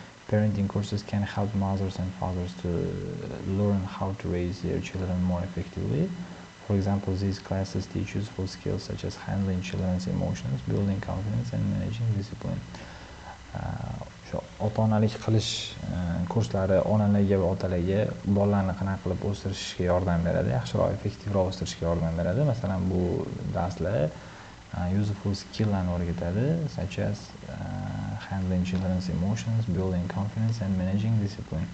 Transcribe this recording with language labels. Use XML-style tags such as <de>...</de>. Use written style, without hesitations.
<en>Parenting courses can help mothers and fathers to learn how to raise their children more effectively. For example, these classes teach useful skills such as handling children's emotions, building confidence and managing discipline.</en> <uz>Ota-onalik qilish kurslari onalarga va otalarga bolalarni qanaqa qilib o'stirishga yordam beradi, yaxshiroq, effektivroq o'stirishga yordam beradi. Masalan, bu darslar useful skilllarni o'rgatadi,</uz> <en>such as handling children's emotions, building confidence and managing discipline.</en>